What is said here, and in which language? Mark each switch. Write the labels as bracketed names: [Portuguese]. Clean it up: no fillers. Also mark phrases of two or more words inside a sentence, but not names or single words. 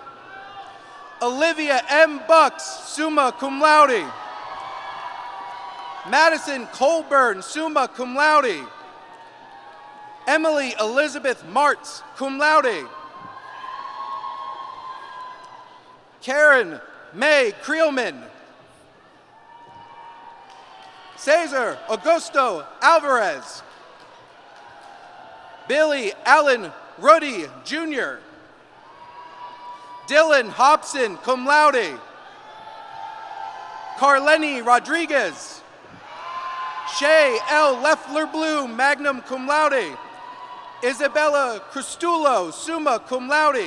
[English] Olivia M. Bucks, [Latin] summa cum laude. [English] Madison Colburn, [Latin] summa cum laude. [English] Emily Elizabeth Martz, [Latin] cum laude. [English] Karen May Creelman. Cesar Augusto Alvarez. Billy Allen Ruddy Jr. Dylan Hobson, [Latin] cum laude. [English] Carleni Rodriguez. Shay L. Leffler Bloom, [Latin] magna cum laude. [English] Isabella Cristulo, [Latin] summa cum laude.